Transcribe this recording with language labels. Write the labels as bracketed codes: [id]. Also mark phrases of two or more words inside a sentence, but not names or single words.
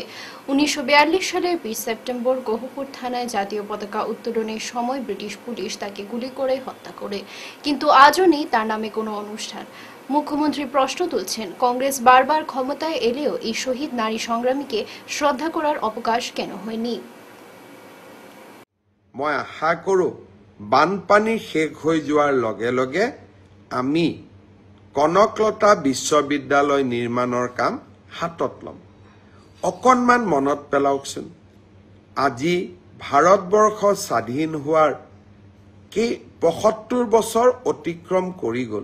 [bn] 1942 সালের 20 সেপ্টেম্বর গহপুর থানায় জাতীয় পতাকা উত্তোলনের সময় ব্রিটিশ পুলিশ তাকে গুলি করে হত্যা করে, কিন্তু আজও নেই তার নামে কোনো অনুষ্ঠান। মুখ্যমন্ত্রী প্রশ্ন তুলছেন, কংগ্রেস বারবার ক্ষমতায় এলেও এই শহীদ নারী সংগ্রামীকে শ্রদ্ধা করার অবকাশ কেন হয়নি। [as] মই আশা কৰোঁ বানপানী শেষ হৈ যোৱাৰ লগে লগে আমি কনকলতা বিশ্ববিদ্যালয় নিৰ্মাণৰ কাম হাতত ল'ম। অকণমান মনত পেলাওকচোন, আজি ভাৰতবৰ্ষ স্বাধীন হোৱাৰ ৭৫ বছৰ অতিক্ৰম কৰি গ'ল।